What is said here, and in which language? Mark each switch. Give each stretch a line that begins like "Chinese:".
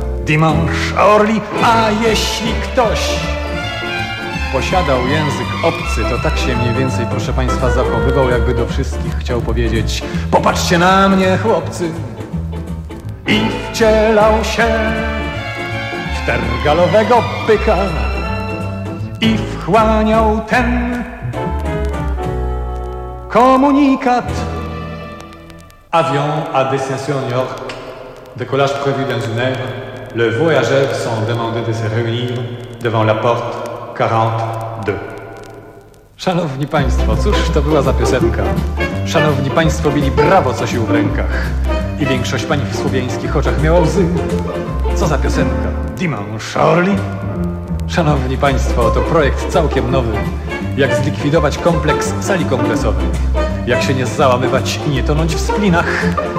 French: Dimanche à Orly.
Polish: A jeśli ktoś posiadał język obcy, to tak się mniej więcej, proszę państwa, zachowywał, jakby do wszystkich chciał powiedzieć: popatrzcie na mnie, chłopcy. I wcielał się w tergalowego byka i wchłaniał ten komunikat.
French: Avion à destination New York. Décollage prévu dans une heure. Le voyageur sont demandés de se réunir devant la porte 42.
Polish: Szanowni państwo, cóż to była za piosenka? Szanowni państwo, bili brawo, co sił w rękach i większość pań w słowiańskich oczach miała łzy. Co za piosenka?
French: Dimanche à Orly.
Polish: Szanowni państwo, to projekt całkiem nowy. Jak zlikwidować kompleks sali kongresowej? Jak się nie załamywać i nie tonąć w splinach?